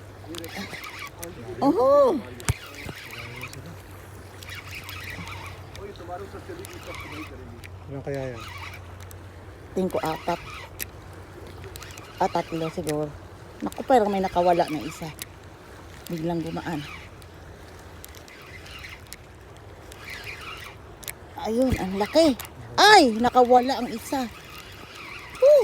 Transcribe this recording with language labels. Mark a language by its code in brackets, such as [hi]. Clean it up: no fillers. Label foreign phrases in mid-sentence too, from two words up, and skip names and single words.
[hi] Oh, और ये तुम्हारे ऊपर चलेगी सब तुम्हें करेगी [tl] Ilan kaya yan? tingin ko 4. 3 siguro. Naku, parang may nakawala na isa. Biglang gumaan. Ayun, ang laki. Ay, nakawala ang isa. Woo!